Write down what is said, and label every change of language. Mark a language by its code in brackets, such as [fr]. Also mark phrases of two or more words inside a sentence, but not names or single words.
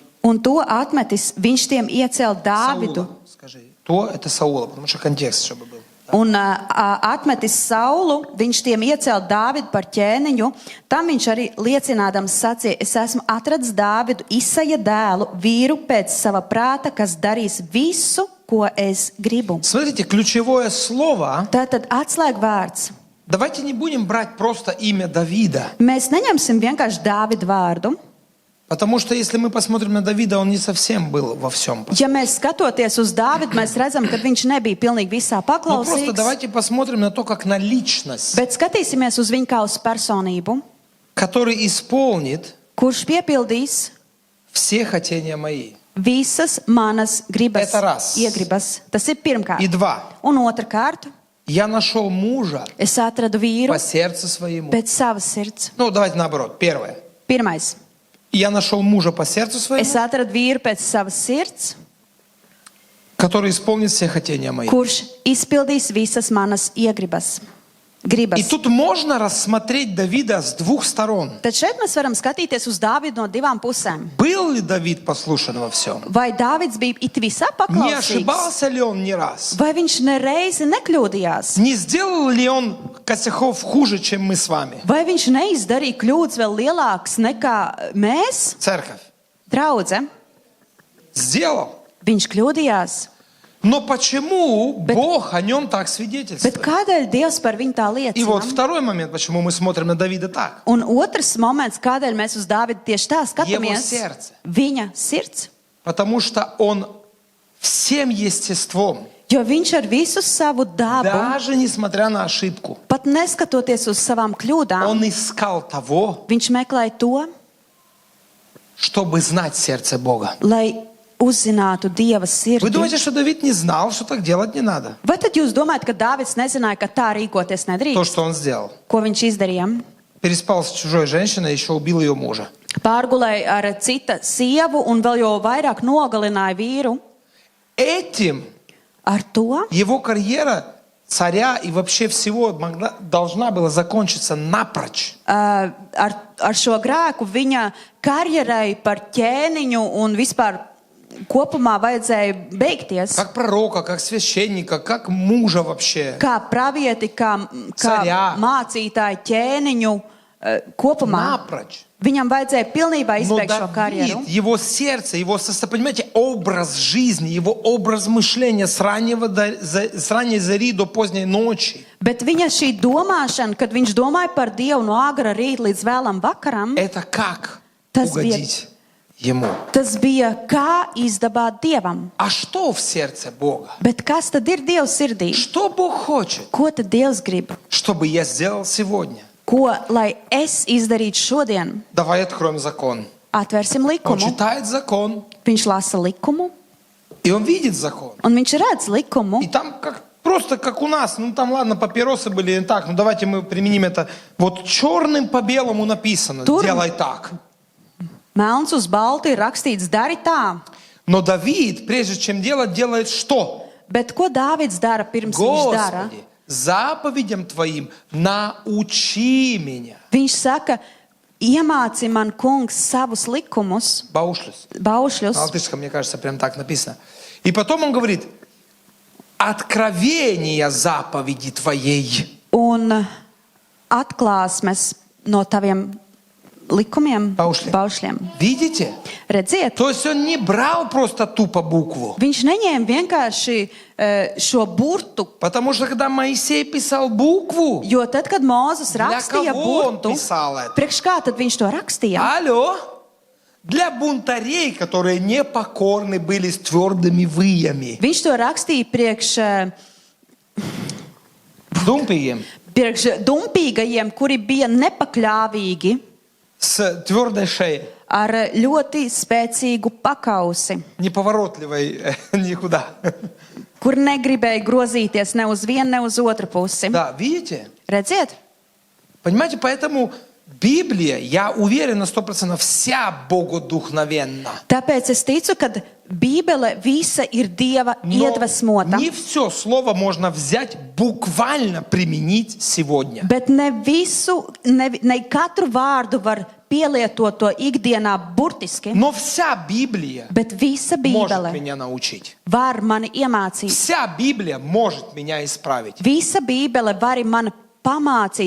[lv] Un to atmetis, viņš tiem iecēla Dāvidu. [ru] Саула, скажи. То это Саула, потому что контекст, чтобы был. [lv] Un atmetis Saulu, viņš tiem iecēla Dāvidu par ķēniņu. Tam viņš arī liecinādams sacīja: es esmu atradis Dāvidu, Isaja dēlu, vīru pēc sava prāta, kas darīs visu, ko es gribu. [ru] Смотрите, ключевое слово. [lv] Tātad atslēgvārds. [ru] Давайте не будем брать просто имя Давида. [lv] Mēs neņemsim vienkārši Dāvidu vārdu. [ru] Потому что если мы посмотрим на Давида, он не совсем был во всем. [lv] Ja mēs skatoties uz Dāvidu, mēs redzam, ka viņš nebija pilnīgi visā [ru] Но просто [lv] paklausīgs. [ru] давайте посмотрим на то, как на личность, [lv] Bet skatīsimies uz viņu kā uz personību, [ru] который исполнит [lv] kurš piepildīs [ru] все хотения мои. [lv] visas manas gribas, [ru] Это раз. [lv] iegribas. Tas ir pirmkārt. [ru] И два. [lv] Un otrkārt, [ru] Я нашел мужа [lv] es atradu vīru [ru] по сердцу своему. [lv] pēc savas sirds. [ru] Ну, давайте наоборот. Первое. [lv] Pirmais, [ru] Я нашел мужа по сердцу своему, [lv] es atradu vīru pēc savas sirds, [ru] который исполнит все хотения мои. [lv] kurš izpildīs visas manas iegribas. [ru] И [lv] Gribas. [ru] тут можно рассмотреть Давида с двух сторон. [lv] Tad šeit mēs varam skatīties uz Dāvidu no divām pusēm. [ru] Был ли Давид послушен во всем? [lv] Vai Dāvids bija it visā [ru] Не [lv] paklausīgs? [ru] ошибался ли он ни раз? [lv] Vai viņš nereizi nekļūdījās? [ru] Не сделал ли он косяков хуже, чем мы с вами? [lv] Vai viņš neizdarīja kļūdas vēl lielākas nekā mēs, [ru] Церковь. [lv] draudze? [ru] Сделал. [lv] Viņš kļūdījās. [ru] Но почему Бог о нем так [lv] Bet [ru] свидетельствует? [lv] kādēļ Dievs par viņu tā [ru] И вот [lv] liecina? [ru] второй момент, почему мы смотрим на Давида так. [lv] Un otrs moments, kādēļ mēs uz Dāvidu tieši tā [ru] Его [lv] skatāmies, [ru] сердце. [lv] viņa sirds. [ru] Потому что он всем естеством, [lv] Jo viņš ar visu savu dabu, [ru] даже несмотря на ошибку, [lv] pat neskatoties uz savām kļūdām, [ru] он искал того, [lv] viņš meklēja to, [ru] чтобы знать сердце Бога. [lv] lai uzzinātu Dieva [ru] Вы [lv] sirdi. [ru] думаете, что Давид не знал, что так делать не надо? [lv] Vai tad jūs domājat, ka Dāvids nezināja, ka tā rīkoties [ru] То, [lv] nedrīkst? [ru] что он сделал. [lv] Ko viņš izdarīja? [ru] Переспал с чужой женщиной, еще убил ее мужа. [lv] Pārgulēja ar cita sievu un vēl jau vairāk nogalināja vīru. [ru] Этим [lv] Ar to [ru] его карьера царя и вообще всего должна была закончиться напрочь. [lv] ar šo grēku viņa karjerai par ķēniņu un vispār kopumā vajadzēja beigties. [ru] Как пророка, как священника, как мужа вообще. [lv] Kā pravieti, kā Carā. mācītāju ķēniņu, kopumā. [ru] Напрочь. [lv] Viņam vajadzēja pilnībā [ru] Но [lv] izbeigt šo karjeru. [ru] Давид, его сердце, его, понимаете, образ жизни, его образ мышления с ранней зари до поздней ночи, [lv] Bet viņa šī domāšana, kad viņš domāja par Dievu no agra rīta līdz vēlam vakaram, [ru] это как [lv] Tas [ru] угодить ему. [lv] tas bija kā izdabāt Dievam. [ru] А что в сердце Бога? [lv] Bet kas tad ir Dievs sirdī? [ru] Что Бог хочет, [lv] Ko tad Dievs grib? [ru] чтобы я сделал сегодня? [lv] Ko lai es izdarītu šodien? [ru] Давай откроем закон. [lv] Atvērsim [ru] Он [lv] likumu. [ru] читает закон, [lv] Viņš lasa likumu, [ru] и он видит закон. [lv] un viņš redz likumu. [ru] И там просто как у нас, ну там ладно, папиросы были так, ну давайте мы применим это. Вот черным по белому написано, Тур- делай так. [lv] Melns uz baltu ir rakstīts, dari tā. [ru] Но Давид, прежде чем делать, делает что? [lv] Bet ko Dāvids dara pirms viņš dara? [ru] Господи, заповедям Твоим научи меня. [lv] Viņš saka, iemāci man, kungs, savus likumus, [ru] Баушлюс. На [lv] baušļus. [ru] латышском, мне кажется, прям так написано. И потом он говорит, откровения заповеди Твоей. [lv] Un atklāsmes no taviem likumiem, Baušļiem. baušļiem. [ru] Видите? [lv] Redziet, [ru] То есть он не брал просто тупо букву. [lv] viņš neņēma vienkārši šo burtu, [ru] Потому что когда Моисей писал букву, [lv] jo tad, kad Mūzes [ru] для [lv] rakstīja [ru] кого он [lv] burtu, [ru] писал это? [lv] priekš kā tad viņš to rakstīja? [ru] Алло? Для бунтарей, которые непокорны были с твердыми выями. [lv] Viņš to rakstīja priekš dumpīgajiem, kuri bija nepakļāvīgi, [ru] С твердой шеей. [lv] ar ļoti spēcīgu pakausi, [ru] Неповоротливой никуда. [lv] kur negribēja grozīties ne uz vienu, ne uz otru pusi. [ru] Да, видите? [lv] Redziet? [ru] Понимаете, поэтому Библия, я уверен на 100%, вся богодухновенна. [lv] Tāpēc es ticu, ka Bībele visa ir Dieva [ru] Но [lv] iedvesmota. [ru] не все слово можно взять, буквально применить сегодня. [lv] Bet ne visu, ne katru vārdu var pielietot to ikdienā burtiski. [ru] Но вся Библия [lv] Bet visa [ru] может [lv] Bībele [ru] меня научить. [lv] var mani iemācīt. [ru] Вся Библия может меня исправить. [lv] Visa Bībele var mani pamācīt,